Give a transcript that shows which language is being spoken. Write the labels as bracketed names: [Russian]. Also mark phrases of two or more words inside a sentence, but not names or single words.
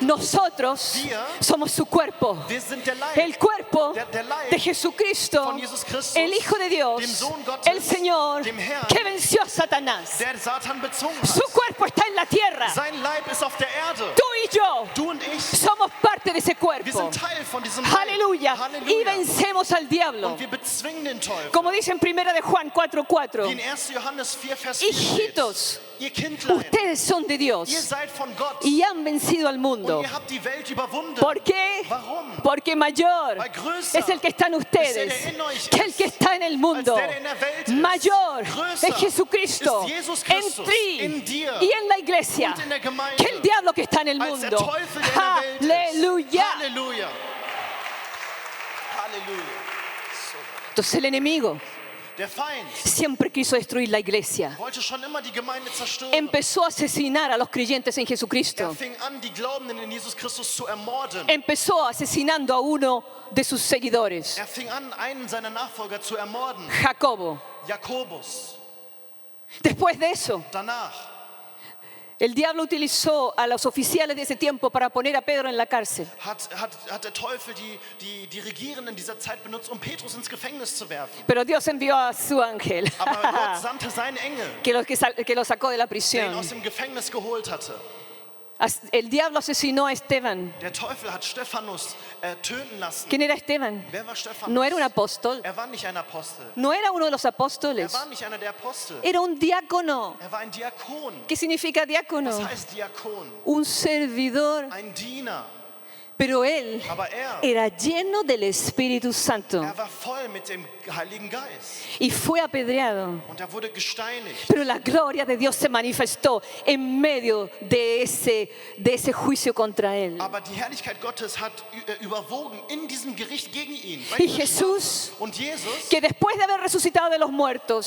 [Spanish] Nosotros [German] Wir [Spanish] somos su cuerpo. [German] Wir sind der Leib. [Spanish] El cuerpo [German] Der Leib [Spanish] de Jesucristo, [German] von Jesus Christus, [Spanish] el Hijo de Dios, [German] dem Sohn Gottes, [Spanish] el Señor [German] dem Herrn, [Spanish] que venció a Satanás. [German] der Satan bezwungen [Spanish] Su [German] hat. [Spanish] cuerpo está en la tierra. [German] Sein Leib ist auf der Erde. [Spanish] Tú y yo [German] Du und ich, [Spanish] somos parte de ese [German] wir [Spanish] cuerpo. [German] sind Teil von diesem Leib. [Spanish] Aleluya. Y [German] Halleluja. [Spanish] vencemos al diablo. [German] Und wir bezwingen den Teufel. [Spanish] Como dice en 1 de Juan [German] Wie [Spanish] 4:4. [German] in 1. Johannes 4, Vers 4 steht. [Spanish] Hijitos, [German] Ihr Kindlein, [Spanish] ustedes son de [German] ihr [Spanish] Dios [German] seid von Gott [Spanish] y han vencido al mundo. [German] und ihr habt die Welt überwunden. [Spanish] ¿Por qué? [German] Warum? [Spanish] Porque mayor [German] Weil größer [Spanish] es el que está en ustedes [German] ist der in euch [Spanish] que el que está en el mundo. [German] als der in der Welt ist. [Spanish] Mayor [German] Größer [Spanish] es Jesucristo [German] ist Jesus [Spanish] en [German] Christus [Spanish] ti [German] in dir [Spanish] y en la iglesia [German] und in der Gemeinde [Spanish] que el diablo que está en el [German] als der [Spanish] mundo. [German] Teufel, der in der Welt ist. [Spanish] Aleluya. [German] Halleluja. Halleluja. So. [Spanish] Entonces el enemigo [German] Der Feind [Spanish] siempre quiso destruir la iglesia. [German] wollte schon immer die Gemeinde zerstören. [Spanish] Empezó a asesinar a los creyentes en Jesucristo. [German] Er fing an, die Glaubenden in Jesus Christus zu ermorden. [Spanish] Empezó asesinando a uno de sus seguidores, [German] Er fing an, einen seiner Nachfolger zu ermorden. [Spanish] Jacobo. [German] Jakobus. [Spanish] Después de eso, [German] Danach [Spanish] el diablo utilizó a los oficiales de ese tiempo para poner a Pedro en la cárcel. [German] hat der Teufel die Regierenden dieser Zeit benutzt, um Petrus ins Gefängnis zu werfen. [Spanish] Pero Dios envió a su ángel [German] Aber Gott sandte seinen Engel, [Spanish] que lo sacó de la [German] der ihn [Spanish] prisión. [German] aus dem Gefängnis geholt hatte. [Spanish] El diablo asesinó a Esteban. [German] Der Teufel hat Stephanus töten lassen. [Spanish] ¿Quién era Esteban? [German] Wer war Stephanus? [Spanish] No era un apóstol. [German] Er war nicht ein Apostel. [Spanish] No era uno de los [German] Er [Spanish] apóstoles. [German] war nicht einer der Apostel. [Spanish] Era un diácono. [German] Er war ein Diakon. [Spanish] ¿Qué significa diácono? [German] Was heißt Diakon? [Spanish] Un servidor. [German] Ein Diener. [Spanish] Pero él [German] Aber er [Spanish] era lleno del Espíritu Santo [German] war voll mit dem Heiligen Geist. [Spanish] y fue apedreado. [German] Und er wurde gesteinigt. [Spanish] Pero la gloria de Dios se manifestó en medio de ese juicio contra él. [German] Aber die Herrlichkeit Gottes hat überwogen in diesem Gericht gegen ihn. [Spanish] Y Jesús, [German] Und Jesus, [Spanish] que después de haber resucitado de los muertos,